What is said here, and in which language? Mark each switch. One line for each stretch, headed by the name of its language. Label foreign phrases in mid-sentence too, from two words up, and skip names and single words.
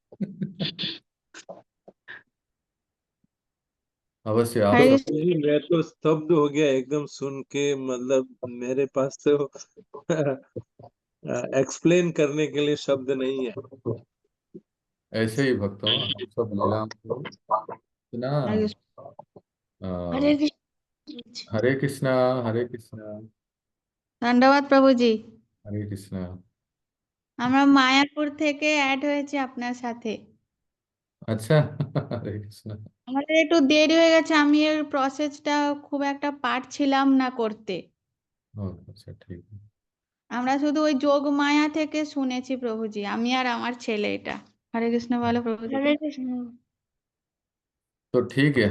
Hindi: अवश्य आप हरे सब। जी मैं तो स्तब्ध हो गया एकदम सुन के, मतलब मेरे पास तो एक्सप्लेन करने के लिए शब्द नहीं है। ऐसे ही भक्तों, हम सब लीला को इतना हरे अ, हरे कृष्ण। हरे कृष्णा, हरे कृष्णा,
Bangla: ধন্যবাদ প্রভুজি।
Hindi: हरे कृष्णा।
Bangla: আমরা মায়াপুর থেকে অ্যাড হয়েছি আপনার সাথে।
Hindi: अच्छा। हरे कृष्णा।
Bangla: আমাদের একটু দেরি হয়ে গেছে, আমি এর প্রসেসটা খুব একটা পারছিলাম না করতে।
Hindi: अच्छा ठीक है।
Bangla: আমরা শুধু ওই যোগ মায়া থেকে শুনেছি প্রভুজি, আমি আর আমার ছেলে। এটা হরে কৃষ্ণ বলো প্রভুজি।
Hindi: हरे कृष्ण। तो ठीक है।